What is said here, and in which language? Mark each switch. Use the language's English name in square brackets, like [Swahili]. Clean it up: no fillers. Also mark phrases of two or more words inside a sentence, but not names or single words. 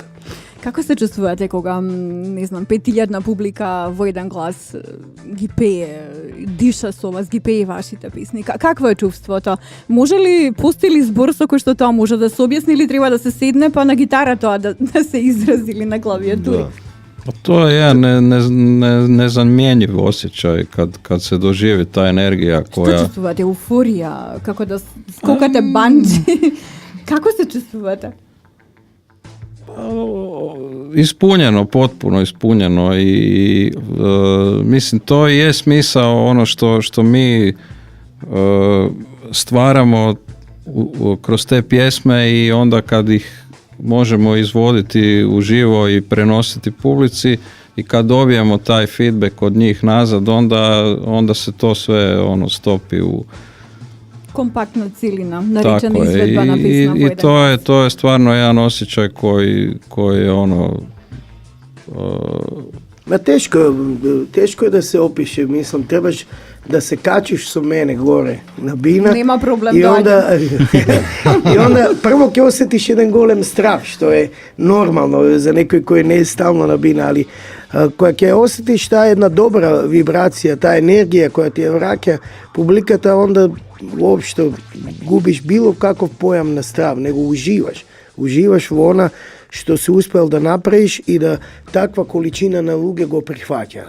[Macedonian] Како се чувствувате кога, не знам, 5000 публика во еден глас ги пее, диша со вас, ги пее вашите песни? Какво е чувството? Може ли, постои ли збор со кој што тоа може да се објасни или треба да се седне па на гитара тоа да се изрази или на клавиатури? [Croatian] Da. Pa to je jedan nezamjenjiv osjećaj kad se doživi ta energija koja... [Macedonian] Што чувствувате? Еуфорија? Како да скокате банџи? Како се чувствувате? [Croatian] Ispunjeno, potpuno ispunjeno i mislim to je smisao ono što mi stvaramo kroz te pjesme i onda kad ih možemo izvoditi uživo i prenositi publici i kad dobijemo taj feedback od njih nazad, onda se to sve stopi u kompaktna cilina, narečena izvedba na pisma. I to je stvarno jedan osjećaj koji je Ma teško je da se opiše, mislim, trebaš da se kačiš [Macedonian] со мене горе на бина. Нема проблем, и [Croatian] onda prvo [Macedonian] ќе осетиш еден голем страв, што е нормално за некој кој не е стално на бина, али која ќе осетиш таа една добра вибрација, таа енергија која ти ја враќа публиката, onda воопшто губиш било каков појам на страв, него уживаш во она што се успел да направиш и да таква количина на луѓе го прифаќаат.